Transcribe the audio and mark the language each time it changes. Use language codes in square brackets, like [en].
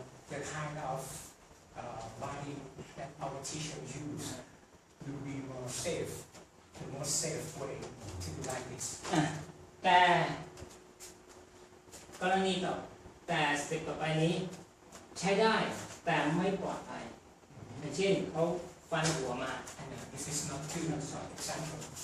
[en] The kind of body that our teacher use will be more safe, the more safe way to do like this. [th] แต่กรณีต่อแต่สเต็ปต่อไปนี้ใช้ได้แต่ไม่ปลอดภัยเช่นเขาฟันหัวมา [en] This is not too much example.